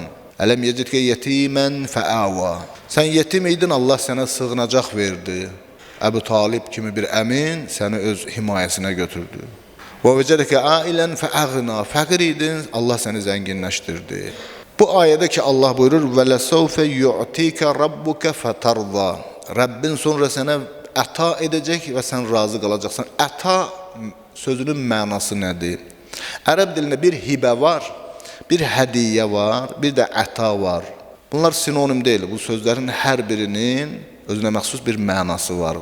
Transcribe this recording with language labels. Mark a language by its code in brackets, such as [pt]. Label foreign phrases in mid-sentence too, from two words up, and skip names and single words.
[ar] ألم يجدك يتيما فآوى. [az] Sən yetim idin, Allah sənə sığınacaq verdi. Əbu Talib kimi bir əmin səni öz himayəsinə götürdü. Və [ar] ووجدك عائلا فأغنى, [az] fəqir idin, Allah səni zənginləşdirdi. Bu ayədə ki, Allah buyurur, [ar] وَلَسَوْفَ يُعْتِيكَ رَبُّكَ فَتَرْضَى [az] Rəbbin sonra sənə əta edəcək və sən razı qalacaqsan. Əta sözünün mənası nədir? Ərəb dilində bir hibə var, bir hədiyyə var, bir də əta var. Bunlar sinonim deyil. Bu sözlərin hər birinin özünə məxsus bir mənası var.